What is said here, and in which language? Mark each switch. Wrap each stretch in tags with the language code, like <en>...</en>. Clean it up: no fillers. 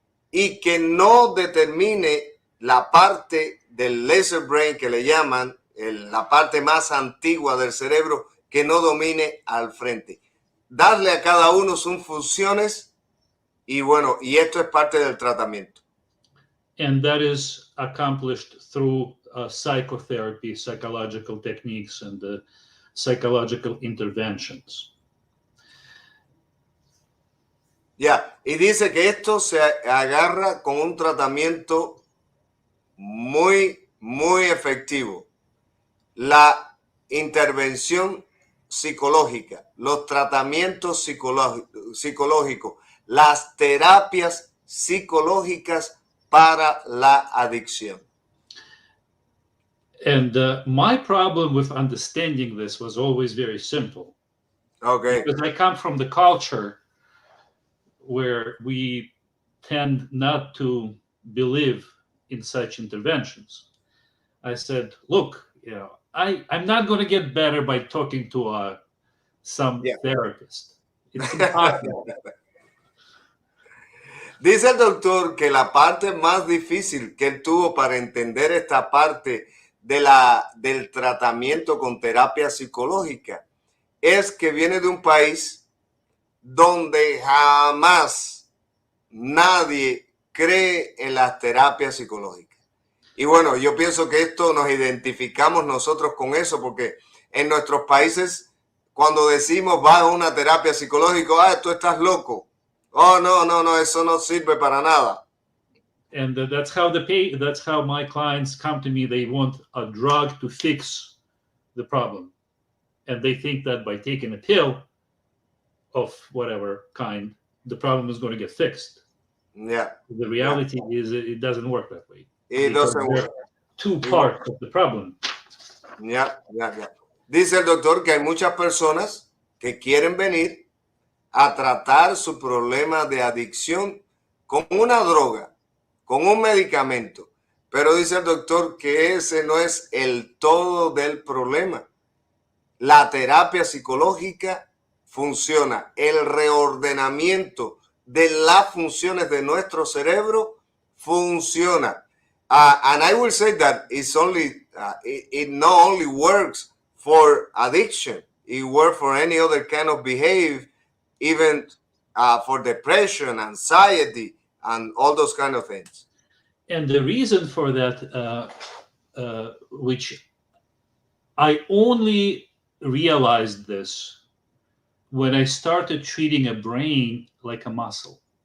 <es>y que no determine la parte del laser brain que le llaman, la parte más antigua del cerebro, que no domine al frente. Darle a cada uno sus funciones y bueno, y esto es parte del tratamiento.</es> <en>And that is accomplished through psychotherapy, psychological techniques, and psychological interventions.</en> <es>Ya, y dice que esto se agarra con un tratamiento muy, muy efectivo. La intervención psicológica, los tratamientos psicológicos, las terapias psicológicas para la adicción.</es> <en>And my problem with understanding this was always very simple. Okay. Because I come from the culture where we tend not to believe in such interventions. I said, look, I'm not going to get better by talking to some therapist. It's impossible.</en> <es>Dice el doctor que la parte más difícil que él tuvo para entender esta parte del tratamiento con terapia psicológica es que viene de un país donde jamás nadie cree en las terapias psicológicas. Y bueno, yo pienso que esto nos identificamos nosotros con eso, porque en nuestros países, cuando decimos va a una terapia psicológica, tú estás loco. Oh, no, eso no sirve para nada.</es> <en>And that's how my clients come to me. They want a drug to fix the problem. And they think that by taking a pill of whatever kind, the problem is going to get fixed. Yeah. The reality is it doesn't work that way. It doesn't work. Two parts of the problem. Yeah.</en> <es>Dice el doctor que hay muchas personas que quieren venir a tratar su problema de adicción con una droga, con un medicamento. Pero dice el doctor que ese no es el todo del problema. La terapia psicológica funciona. El reordenamiento de las funciones de nuestro cerebro funciona.</es> <en>And I will say that it not only works for addiction, it works for any other kind of behavior, even for depression, anxiety, and all those kind of things. And the reason for that, which I only realized this when I started treating a brain like a muscle.</en>